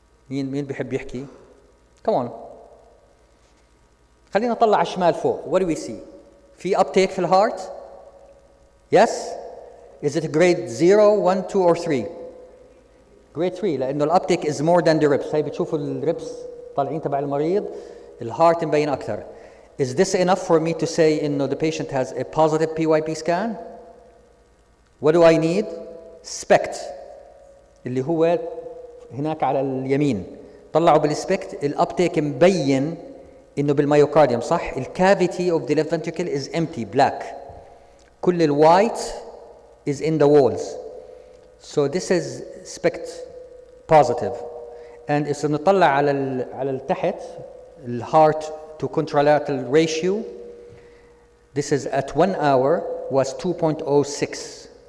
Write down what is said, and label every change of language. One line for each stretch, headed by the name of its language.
Arabic: مين بيحب يحكي
English: come on
Arabic: خلينا نطلع على الشمال فوق
English: what do we see
Arabic: في uptake في الهارت yes
English: is it grade 0 1 2 or 3
Arabic: grade 3 لانه الابتيك
English: is more than the rips
Arabic: هي بتشوفوا الريبس طالعين تبع المريض الهارت مبين اكثر
English: Is this enough for me to say the patient has a positive PYP scan? What do I need?
Arabic: SPECT اللي هو هناك على اليمين. طلعوا بالسبكت الابتيك مبين انه بالميوكارديوم صح.
English: الكافيتي of the left ventricle is empty, black.
Arabic: كل الوايت
English: is in the walls. So this is SPECT positive. And if
Arabic: نطلع على التحت الهارت
English: to contralateral ratio, this is at 1 hour was 2.06.